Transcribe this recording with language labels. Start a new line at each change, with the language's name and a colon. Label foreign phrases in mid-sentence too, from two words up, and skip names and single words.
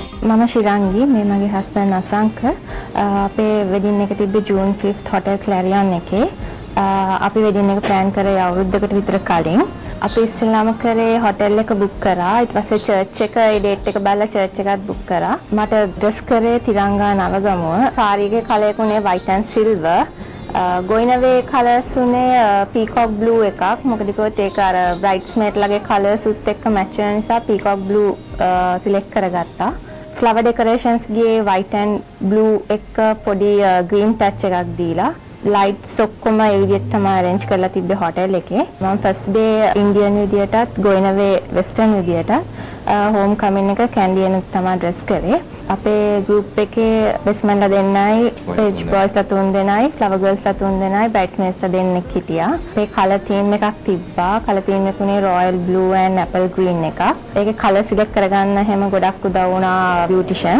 Sinhala: මම ශිරංගි මේ මගේ හස්බන්ඩ් අසංක අපේ වෙඩින් එක තිබ්බේ
English: June 5th
Sinhala: හොටෙල් ක්ලැරියන් එකේ අපි වෙඩින් එක ප්ලෑන් කරේ අවුරුද්දකට විතර කලින් අපි ඉස්සෙල්ලාම කරේ හොටෙල් එක බුක් කරා ඊට පස්සේ චර්ච් එක ඒ ඩේට් එක බලලා චර්ච් එකත් බුක් කරා මට ඩ්‍රෙස් කරේ තිරංගා නවගමුව සාරිගේ කලර් එක උනේ
English: white and silver going-away colours
Sinhala: උනේ
English: peacock blue
Sinhala: එකක් මොකද කිව්වොත් ඒක අර බ්‍රයිඩ්ස්මේඩ් ලගේ කලර්ස් උත් එක්ක මැච් වෙන නිසා
English: peacock blue select
Sinhala: කරගත්තා
English: flower decorations
Sinhala: ගියේ
English: white and blue
Sinhala: එක පොඩි
English: green touch
Sinhala: එකක් දීලා ලයිට්ස් ඔක්කොම ඒ විදිහට තමයි arrange කරලා තිබ්බේ හොටෙල් එකේ මම
English: first day Indian
Sinhala: විදියටත්
English: going-away Western
Sinhala: විදියටත්
English: homecoming
Sinhala: එක කැන්ඩියන් තමයි ඩ්‍රෙස් කරේ අපේ ගෲප් එකේ බෙස්මන්ලා දෙන්නයි
English: page boys
Sinhala: තුන් දෙනයි
English: flower girls
Sinhala: තුන් දෙනයි බ්‍රයිඩ්ස්මේඩ්ස්ලා දෙන්නෙක් හිටියා ඒ
English: colour theme
Sinhala: එකක් තිබ්බා
English: colour theme
Sinhala: එක උනේ
English: royal blue and apple green
Sinhala: එකක් ඒකේ
English: colour select
Sinhala: කරගන්න හැම ගොඩක් උදව් වුණා බියුටිෂන්